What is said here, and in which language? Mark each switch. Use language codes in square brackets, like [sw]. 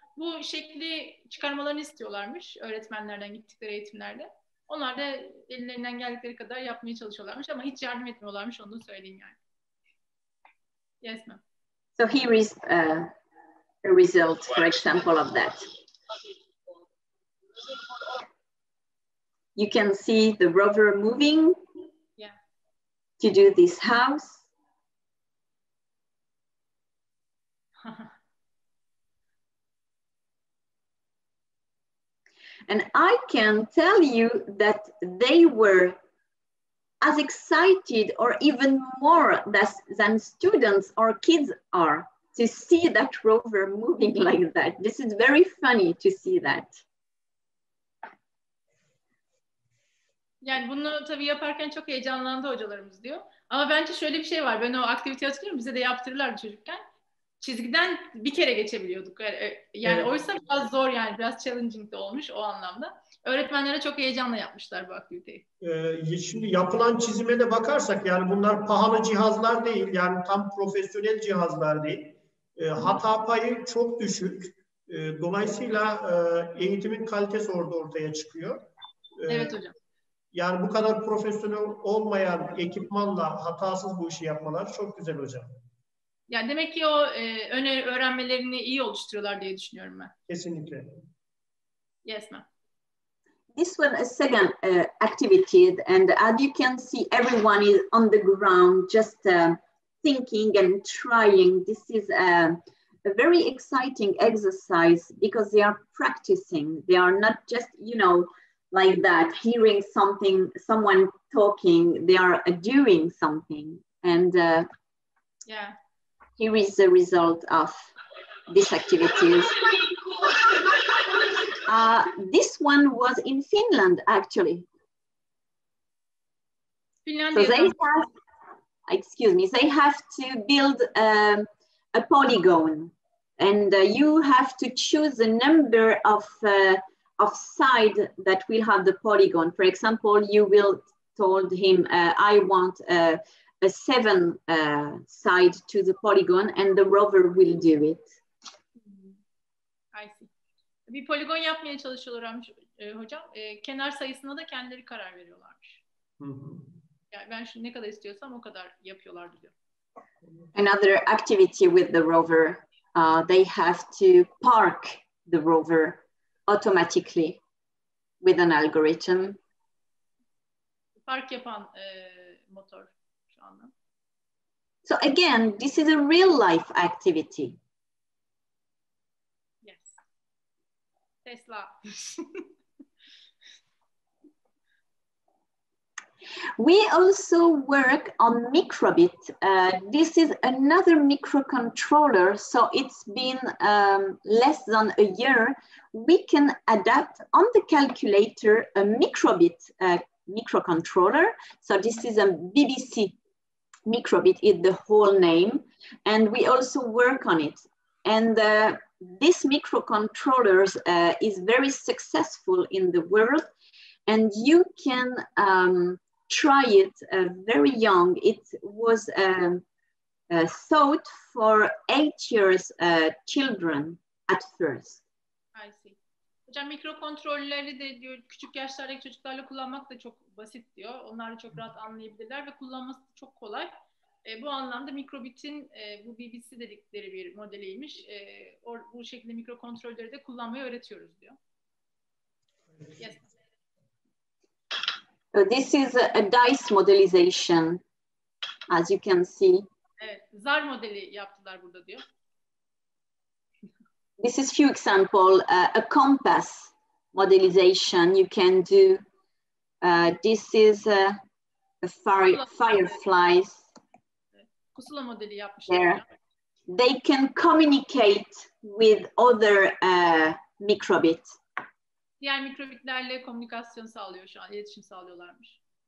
[tr] Bu şekli çıkarmalarını istiyorlarmış öğretmenlerden gittikleri eğitimlerde. Onlar da ellerinden geldikleri kadar yapmaya çalışıyorlarmış ama hiç yardım etmiyorlarmış, onu da söyleyeyim yani. [en] Yes, ma'am. So here is a result, for example, of that. You can see the rover moving to do this house. And I can tell you that they were as excited or even more than students or kids are to see that rover moving like that. This is very funny to see that. [tr] Yani bunu tabii yaparken çok heyecanlandı hocalarımız diyor. Ama bence şöyle bir şey var. Ben o aktiviteyi hatırlıyorum. Bize de yaptırırlardı çocukken. Çizgiden bir kere geçebiliyorduk. Yani evet. Oysa biraz zor yani. Biraz challenging de olmuş o anlamda. Öğretmenlere çok heyecanla yapmışlar bu aktiviteyi. Şimdi yapılan çizime de bakarsak yani bunlar pahalı cihazlar değil. Yani tam profesyonel cihazlar değil. Hata payı çok düşük. Dolayısıyla eğitimin kalitesi orada ortaya çıkıyor. Evet hocam. Yani bu kadar profesyonel olmayan ekipmanla hatasız bu işi yapmalar çok güzel hocam. Yani demek ki o öğrenmelerini iyi oluşturuyorlar diye düşünüyorum ben. Kesinlikle. [en] Yes, ma'am. This one is second activity, and as you can see, everyone is on the ground just thinking and trying. This is a very exciting exercise because they are practicing. They are not just, like that, hearing something, someone talking, they are doing something. And yeah, here is the result of these activities. This one was in Finland, actually. So they have, excuse me, they have to build a polygon, and you have to choose the number of side that will have the polygon. For example, you will told him, I want a 7 side to the polygon, and the rover will do it. I see. [tr] Bir poligon yapmaya çalışıyorlarmış hocam. Kenar sayısına da kendileri karar veriyorlarmış. Yani ben şu ne kadar istiyorsam o kadar yapıyorlar diyor. [en] Another activity with the rover, they have to park the rover automatically with an algorithm. [tr] Park yapan motor şu anda. [en] So again, this is a real life activity. Yes. Tesla. We also work on microbit. This is another microcontroller, so it's been less than a year. We can adapt on the calculator a microbit microcontroller. So this is a BBC microbit, is the whole name, and we also work on it. And this microcontrollers is very successful in the world, and you can try it very young. It was thought for 8 years children at first. I see. [tr] Hocam mikrokontrolleri de diyor küçük yaşlardaki çocuklarla kullanmak da çok basit diyor. Onlar da çok rahat anlayabilirler ve kullanması çok kolay. Bu anlamda mikrobit'in bu BBC dedikleri bir modeliymiş. Bu şekilde mikrokontrolleri de kullanmayı öğretiyoruz diyor. [en] Yes. So this is a dice modelization, as you can see. [tr] Evet, zar modeli yaptılar burada diyor. [en] This is few example, a compass modelization you can do. This is a fireflies. [tr] Pusula modeli yapmışlar. [en] There. They can communicate with other microbits. [tr] Diğer mikrobitlerle komünikasyon sağlıyor şu an, iletişim sağlıyorlarmış.